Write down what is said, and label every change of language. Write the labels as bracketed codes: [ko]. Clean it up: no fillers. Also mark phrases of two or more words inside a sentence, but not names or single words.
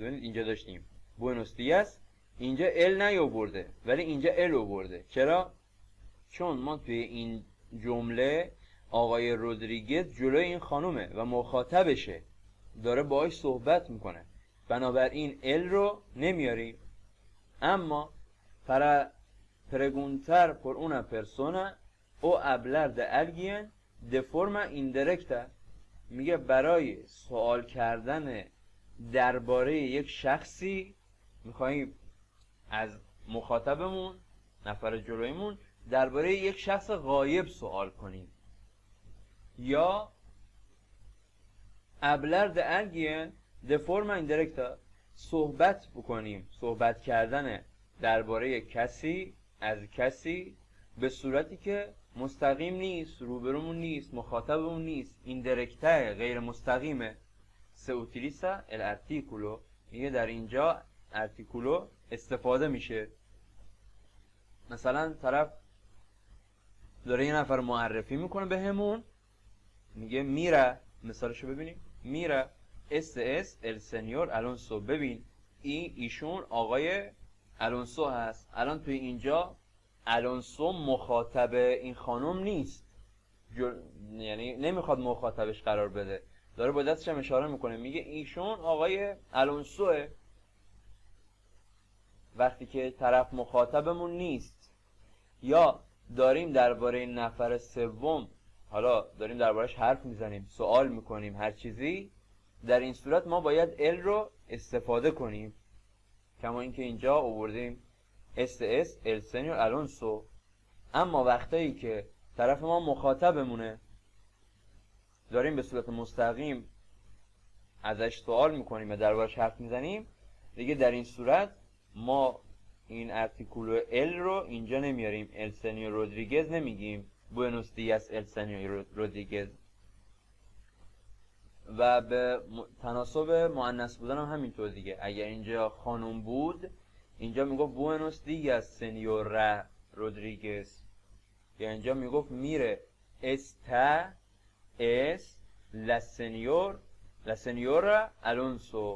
[fa] ببینید اینجا داشتیم [es] Buenos días, [fa] اینجا ال نیاورده ولی اینجا ال آورده. چرا؟ چون ما توی این جمله آقای رودریگز جلوی این خانومه و مخاطبشه، داره باهاش صحبت میکنه، بنابراین ال رو نمیاریم. [es] اما para preguntar por una persona o hablar de alguien de forma indirecta، [fa] میگه برای سوال کردن درباره یک شخصی میخواییم از مخاطبمون، نفر جلویمون، درباره یک شخص غایب سوال کنیم. [es] یا hablar de alguien de forma indirecta، [fa] صحبت بکنیم، صحبت کردن درباره کسی از کسی به صورتی که مستقیم نیست، روبرومون نیست، مخاطبمون نیست، ایندرکته، غیر مستقیمه. [es] se utiliza el artículo، [fa] میگه در اینجا ارتیکولو استفاده میشه. مثلا طرف داره یه نفر معرفی میکنه بهمون، میگه میره، مثالشو ببینیم، [es] Mire es el señor Alonso, [fa] ببین ایشون آقای الونسو هست. الان توی اینجا الونسو مخاطب این خانم نیست، یعنی نمیخواد مخاطبش قرار بده، داره با دستش هم اشاره میکنه، میگه ایشون آقای الونسوه. وقتی که طرف مخاطبمون نیست یا داریم درباره نفر سوم، حالا داریم دربارش حرف میزنیم، سوال میکنیم، هر چیزی، در این صورت ما باید ال رو استفاده کنیم، کما اینکه اینجا آوردیم [es] es el señor Alonso. [fa] اما وقتایی که طرف ما مخاطبمونه، داریم به صورت مستقیم ازش سوال میکنیم و دربارش حرف میزنیم، دیگه در این صورت ما این [es] artículo el [fa] رو اینجا نمیاریم، [es] el señor رودریگز نمیگیم، Buenos días el señor رودریگز. [fa] و به تناسب مؤنث بودن هم همینطور دیگه، اگر اینجا خانم بود اینجا میگفت [es] Buenos días señor Rodríguez, [fa] یا اینجا میگفت [es] Mire esta es la señora Alonso.